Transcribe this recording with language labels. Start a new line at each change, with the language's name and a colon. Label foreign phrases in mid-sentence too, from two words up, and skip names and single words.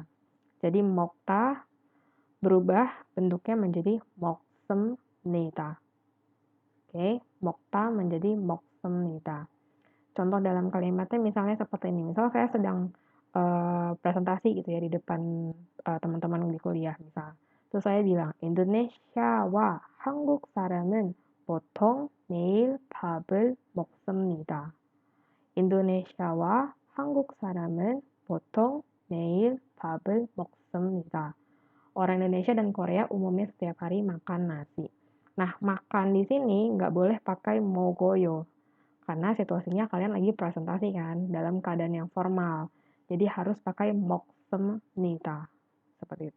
Indonesian: Jadi mokta berubah bentuknya menjadi moksemnida. Oke, mokta menjadi moksemnida. Contoh dalam kalimatnya misalnya seperti ini. Misal saya sedang presentasi gitu ya di depan teman-teman di kuliah misal. Terus saya bilang,
Korean: Indonesia와 한국 사람은 보통 매일 밥을 먹습니다. 인도네시아와 한국 사람은 보통 매일 밥을 먹습니다.
Indonesian: Orang Indonesia dan Korea umumnya setiap hari makan nasi. Nah, makan di sini nggak boleh pakai mogoyo. Karena situasinya kalian lagi presentasi kan, dalam keadaan yang formal. Jadi harus pakai moksemnita. Seperti itu.